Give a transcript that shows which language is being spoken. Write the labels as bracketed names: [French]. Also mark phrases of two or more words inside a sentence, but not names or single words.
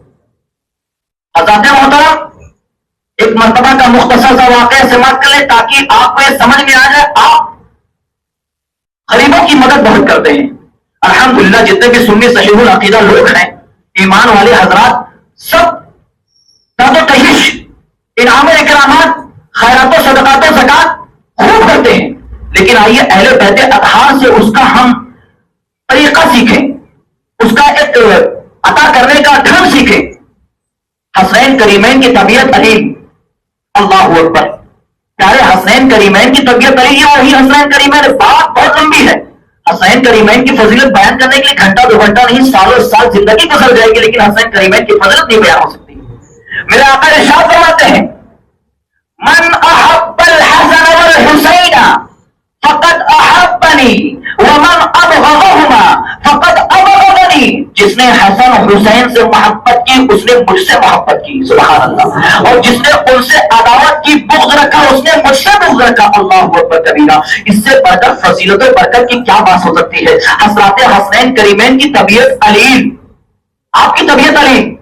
[Urdu] حضرات محترم ایک مرتبہ کا مختصر سا واقعہ سماعت کر لیں تاکہ آپ کو یہ سمجھ میں آ جائے. آپ غریبوں کی مدد بہت کرتے ہیں. الحمدللہ جتنے بھی سنی صحیح العقیدہ لوگ ہیں، ایمان والے حضرات، سب داد و تحیش، انعام و اکرامات، خیرات و صدقات و زکات خوب کرتے ہیں. لیکن آئیے اہل بیت اطہار سے اس کا ہم طریقہ سیکھیں، اس کا ایک عطا کرنے کا ڈھنگ سیکھیں. حسنین کریمین کی طبیعت علیم، اللہ اکبر. پیارے حسنین کریمین کی طبیعت علی، یہ وہی حسنین کریمین. بات بہت لمبی ہے، حسنین کریمین کی فضیلت بیان کرنے کے لیے گھنٹہ 2 گھنٹہ نہیں، سالوں سال زندگی گزر جائے گی، لیکن حسنین کریمین کی فضیلت نہیں بیان ہو سکتی. میرے آقا ارشاد فرماتے ہیں [Arabic] من احب الحسن والحسین فقد احبنی ومن ابغضهما فقد ابغضنی. [Urdu] جس نے حسن اور حسین سے محبت کی اس نے مجھ سے محبت کی. سبحان اللہ. اور جس نے ان سے عداوت کی، بغض رکھا، اس نے مجھ سے بغض رکھا. اللہ اکبر کبیرہ. اس سے بڑھ کر فضیلت و برکت کی کیا بات ہو سکتی ہے. حضرات حسنین کریمین کی طبیعت علیم، آپ کی طبیعت علیم.